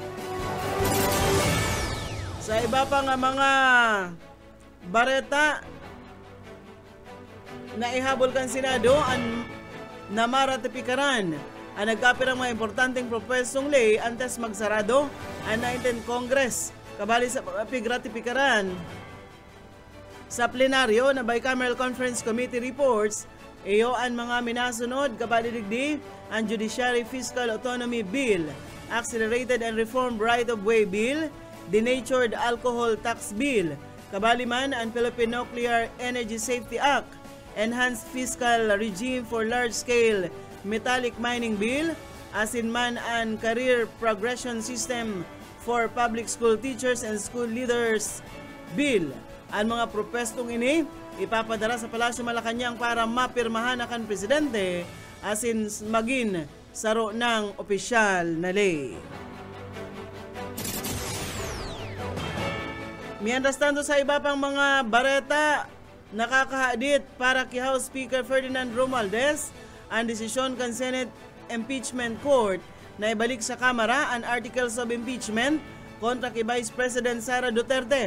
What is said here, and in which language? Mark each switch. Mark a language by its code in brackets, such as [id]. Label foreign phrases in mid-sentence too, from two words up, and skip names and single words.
[bik] Sa iba pa nga mga bareta na ihabol kan Senado ang namaratipikaran ang nagkapirang mga importanteng propesong ley antes magsarado ang 19th Congress. Kabali sa pigratipikaran sa plenaryo na Bicameral Conference Committee reports, iyo ang mga minasunod kabali digdi ang Judiciary Fiscal Autonomy Bill, Accelerated and Reformed Right-of-Way Bill, Denatured Alcohol Tax Bill, kabali man ang Philippine Nuclear Energy Safety Act, Enhanced Fiscal Regime for Large-Scale Metallic Mining Bill, asin man ang Career Progression System for Public School Teachers and School Leaders Bill. Ang mga propestong ini ipapadara sa Palasyo Malacañang para mapirmahan na kan Presidente asin magin saro ng opisyal na ley. Mientras tanto, sa iba pang mga bareta, nakakahadit para kay House Speaker Ferdinand Romualdez ang desisyon kan Senate Impeachment Court na ibalik sa Kamara ang Articles of Impeachment kontra kay Vice President Sara Duterte.